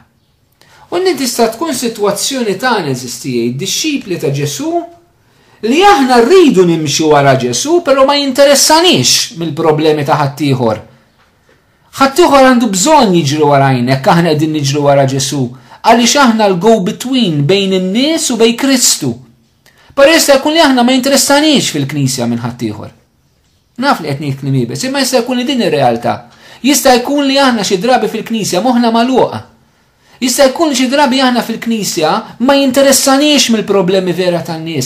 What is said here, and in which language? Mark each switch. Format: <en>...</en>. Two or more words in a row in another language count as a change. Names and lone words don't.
<mt>U tista' tkun sitwazzjoni tagħna eżistijaj, id-dixxipli ta' Ġesu li aħna rridu nimxu wara Ġesu, però ma jinteressanix mill-problemi ta' ħaddieħor. Ħaddieħor għandu bżonn jiġri warajna jekk aħna qegħdin niġru wara Ġesu, għaliex aħna l-go-between bejn in-nies u bejn Kristu. Però jista' jkun li aħna ma jinteressanix fil-Knisja minn ħaddieħor. Naf li qed ngħid kliem ibes, imma jista' jkun li din ir-realtà. Jista' jkun li aħna xi drabi fil-Knisja moħħna magħluqa. Jista' jkun xi drabi aħna fil-Knisja ma jinteressanix mill-problemi vera tan-nies.</mt>